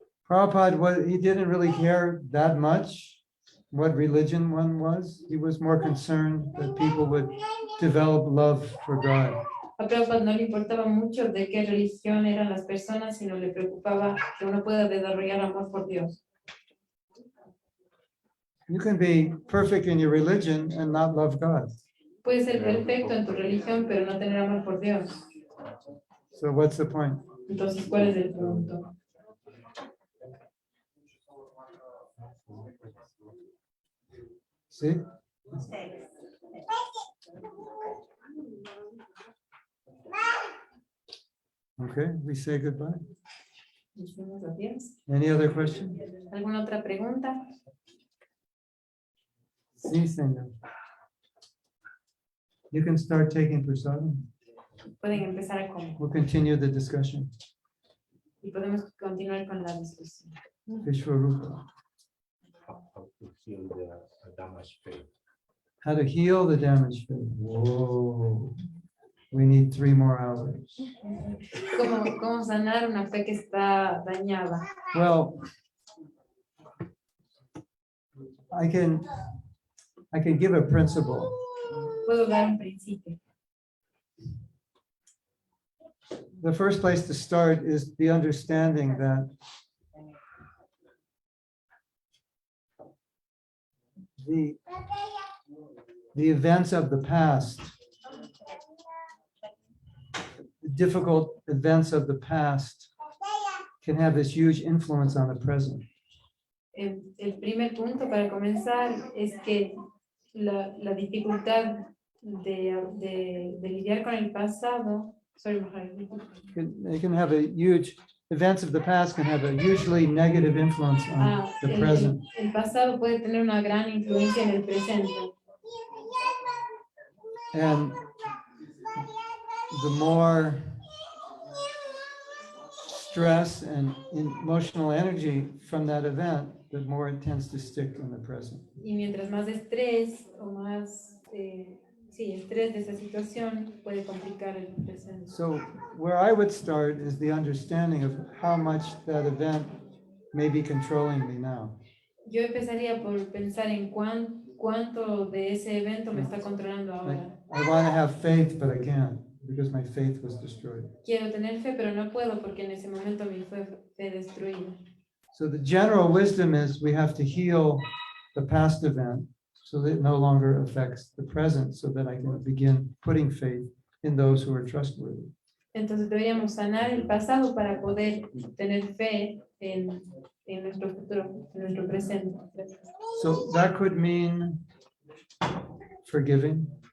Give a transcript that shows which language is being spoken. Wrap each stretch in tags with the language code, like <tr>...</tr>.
<en>Prabhupada, he didn't really care that much what religion one was. He was more concerned that people would develop love for God.</en> <es>A Prabhupada no le importaba mucho de qué religión eran las personas, sino le preocupaba que uno pueda desarrollar amor por Dios.</es> <en>You can be perfect in your religion and not love God.</en> <es>Puedes ser perfecto en tu religión, pero no tener amor por Dios.</es> <en>So what's the point?</en> <es>Entonces, ¿cuál es el punto?</es> <en>See? Sex. Okay, we say goodbye.</en> <es>Decimos adiós.</es> <en>Any other question?</en> <es>¿Alguna otra pregunta? Sí, señor.</es> <en>You can start taking prasadam.</en> <es>Pueden empezar a comer</es> <en>We'll continue the discussion.</en> <es>y podemos continuar con la discusión.</es> <en>Vishwarupa. How to heal the damaged faith. How to heal the damaged faith. Whoa. We need 3 more hours.</en> <es>¿Cómo sanar una fe que está dañada?</es> <en>Well, I can give a principle.</en> <es>Puedo dar un principio.</es> <en>The first place to start is the understanding that the events of the past, the difficult events of the past can have this huge influence on the present.</en> <es>El primer punto para comenzar es que la dificultad de lidiar con el pasado,</es> <en>They can have a huge, events of the past can have a hugely negative influence on the present.</en> <es>el pasado puede tener una gran influencia en el presente.</es> <en>And the more stress and emotional energy from that event, the more it tends to stick in the present.</en> <es>Y mientras más estrés o más estrés de esa situación puede complicar el presente.</es> <en>So where I would start is the understanding of how much that event may be controlling me now.</en> <es>Yo empezaría por pensar en cuánto de ese evento me está controlando ahora.</es> <en>I want to have faith, but I can't because my faith was destroyed.</en> <es>Quiero tener fe, pero no puedo porque en ese momento mi fe fue destruida.</es> <en>So the general wisdom is we have to heal the past event so that it no longer affects the present, so that I can begin putting faith in those who are trustworthy.</en> <es>Entonces deberíamos sanar el pasado para poder tener fe en nuestro futuro, en nuestro presente.</es> <en>So that could mean forgiving.</en>